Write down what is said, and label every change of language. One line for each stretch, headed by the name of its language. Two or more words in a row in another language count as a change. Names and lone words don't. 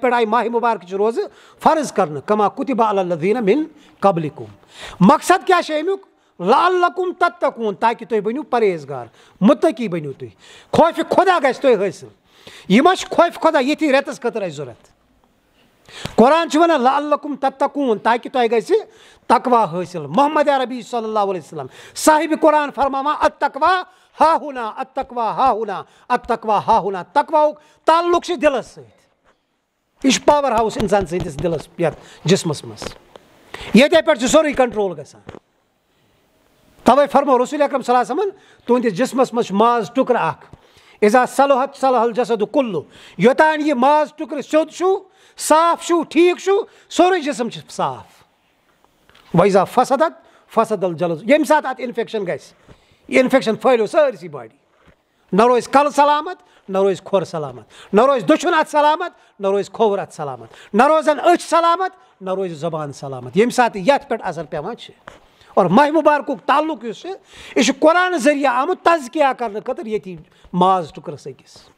Kashmiri: پٮ۪ٹھ آیہِ ماہِ مُبارکٕچ روزٕ فرض کرنہٕ
Arabic: کما کُتِبہ علی الذیٖنَ مِن قبلکم
Kashmiri: مقصد کیاہ چھُ امیُک
Arabic: لعلکم تتقوٗن
Kashmiri: تاکہِ تُہۍ بٔنِو پرہیزگار مُتقی بٔنِو تُہۍ خوفِ خۄدا گژھِ تۄہہِ حٲصِل یہِ ما چھُ خوفِ خۄدا ییٚتھی رٮ۪تس خٲطرٕ اَسہِ ضوٚرتھ قرآن چھُ ونان
Arabic: لعلکم تتقوٗن
Kashmiri: تاکہِ تۄہہِ گژھِ تقوا حٲصِل محمد عربی
Arabic: صلی اللہ علیہ وسلم
Kashmiri: صاحبِ قرآن فرماوان
Arabic: التقوا ہا ہُنا التقوا ہا ہُنا التقوا ہا ہُنا
Kashmiri: تقواہُک تعلق چھُ دِلس سۭتۍ یہِ چھُ
English: power house
Kashmiri: انسان سٕنٛدِس دِلس یتھ جسمس منٛز ییٚتے پٮ۪ٹھ چھُ سورُے کنٹرول گژھان توے فرمو رسول اکرم
Arabic: صلی اللہ علیہ وسلم
Kashmiri: تُہنٛدِس جسمس منٛز چھُ ماز ٹُکرٕ اکھ
Arabic: اذا صلحت صلح الجسد کُلُّ
Kashmiri: یوٚتانۍ یہِ ماز ٹُکرٕ سیوٚد چھُ صاف چھُ ٹھیٖک چھُ سورُے جسم چھُ صاف
Arabic: وَإِذا فسدت فسد الجسد
Kashmiri: ییٚمہِ ساتہٕ اتھ انفیکشن گژھِ یہِ انفیکشن پھٔہلیو سٲرسٕے باڈی نہ روزِ کلہٕ سلامت نہ روزِ کھۄر سلامت نہ روزِ دٔچھُن اتھ سلامت نہ روزِ کھووُر اتھ سلامت نہ روزن أچھ سلامت نہ روزِ زبان سلامت ییٚمہِ ساتہٕ یتھ پٮ۪ٹھ اثر پیوان چھِ اور ماہِ مُبارکُک تعلق یُس چھُ یہِ چھُ قرآن ذٔریعہٕ آمُت تزکیہ کرنہٕ خٲطرٕ ییٚتھی ماز ٹُکرس أکِس